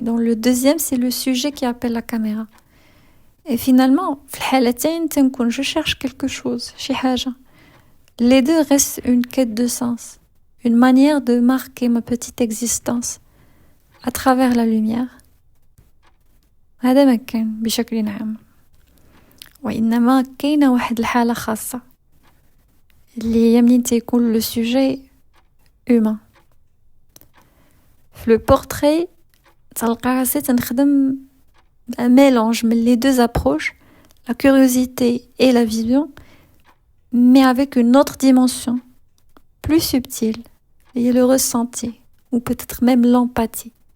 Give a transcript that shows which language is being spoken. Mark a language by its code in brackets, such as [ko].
[fr] Dans le deuxième, c'est le sujet qui appelle la caméra. Et finalement, [ar] في الحالتين تنكون [fr] je cherche quelque chose, [ar] شي حاجة. [fr] Les deux restent une quête de sens, une manière de marquer ma petite existence à travers la lumière. [ar] هذا ما كان بشكل عام. وإنما كاينة واحد الحالة خاصة اللي هي منين تيكون [fr] le sujet humain. في le portrait [ar] تلقى راسي تنخدم [fr] un mélange من les deux approches, la curiosité et la vision, mais avec une autre dimension, plus subtile, et le ressenti, ou peut-être même l'empathie.